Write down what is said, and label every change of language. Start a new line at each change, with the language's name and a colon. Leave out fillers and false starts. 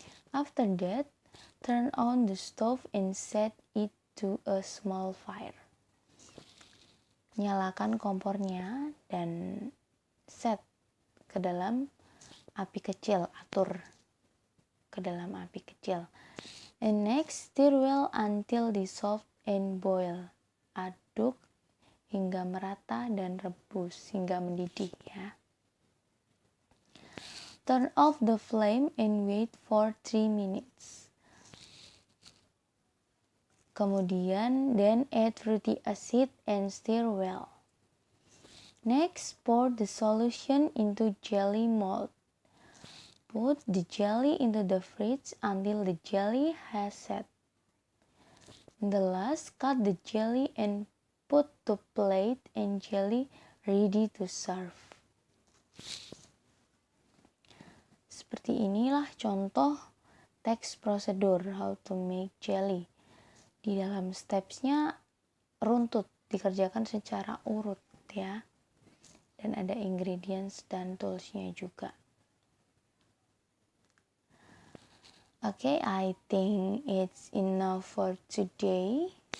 English: After that, turn on the stove and set it to a small fire.
Indonesian: Nyalakan kompornya dan set ke dalam api kecil, atur ke dalam api kecil.
English: And next, stir well until dissolved and boil.
Indonesian: Aduk hingga merata dan rebus hingga mendidih ya.
English: Turn off the flame and wait for 3 minutes.
Indonesian: Kemudian,
English: then add fruity acid and stir well. Next, pour the solution into jelly mold. Put the jelly into the fridge until the jelly has set. The last, cut the jelly and put to plate and jelly ready to serve.
Indonesian: Seperti inilah contoh text procedure
English: how to make jelly.
Indonesian: Di dalam stepsnya runtut, dikerjakan secara urut ya. Dan ada ingredients dan toolsnya juga.
English: Okay, I think it's enough for today.